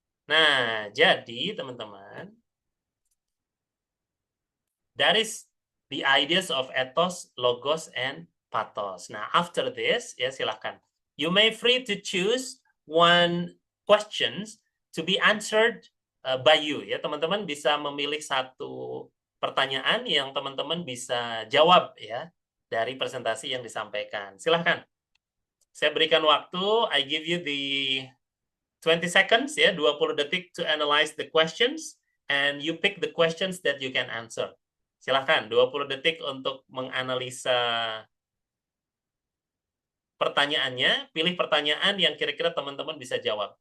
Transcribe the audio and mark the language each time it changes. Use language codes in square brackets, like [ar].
[id] Nah, jadi teman-teman, [en] that is the ideas of ethos, logos, and pathos. Nah, after this, [id] ya silakan. [en] You may free to choose one questions to be answered by you. [id] Ya, teman-teman bisa memilih satu pertanyaan yang teman-teman bisa jawab ya dari presentasi yang disampaikan. Silahkan. Saya berikan waktu, [en] I give you the 20 seconds, ya, [id] 20 detik [en] to analyze the questions, and you pick the questions that you can answer. [id] Silahkan, 20 detik untuk menganalisa pertanyaannya, pilih pertanyaan yang kira-kira teman-teman bisa jawab.